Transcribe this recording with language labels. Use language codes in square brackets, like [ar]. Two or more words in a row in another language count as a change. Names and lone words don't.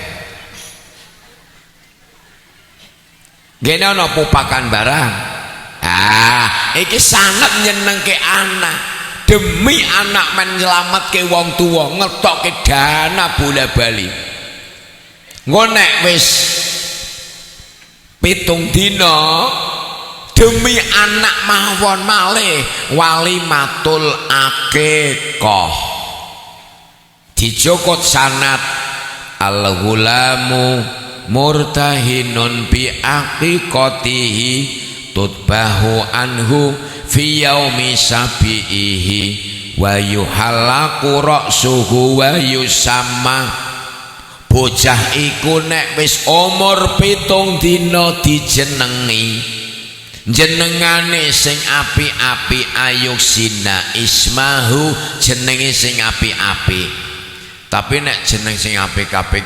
[jv] gini ana pupakan barang iki sangat nyenengke anak demi anak menyelamatke wong tua ngetokke dana bola bali ngonek wis 7 dina demi anak mawon malih [ar] وليمة العقيقة [jv] dijokot sanad [ar] الغلام مرتهن بعقيقته تذبح عنه في يوم سابعه ويحلق رأسه ويسمى [jv] bocah iku nek wis umur 7 dina dijenengi jenengane sing api-api [ar] يحسن اسمه [jv] jenenge sing api-api tapi nek jeneng sing apik-apik